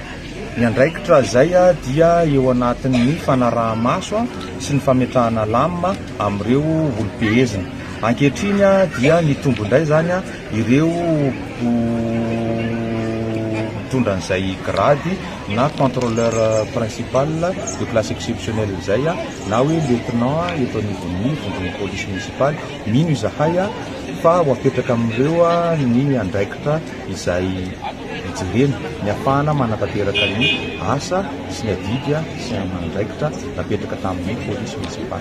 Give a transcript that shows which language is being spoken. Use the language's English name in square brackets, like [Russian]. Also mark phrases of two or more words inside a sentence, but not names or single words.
[Malagasy] Ny andraikitra zay dia eo anatin'ny fanaraha-maso sy ny fametrahana lamina amin'ireo olo-behezina. Ankehitriny dia ny tombondray zany ireo tondran'izay grady na [French] contrôleur principal de classe exceptionnelle [Malagasy] zay na hoe lieutenant eto anivon'ny vondron'ny polisy munisipaly mino izahay fa ho apetraka amin'ireo ny andraikitra izay jerena ny afahana manatanteraka ny asa sy ny adidy sy ny andraikitra napetraka tamin'ny polisy munisipaly.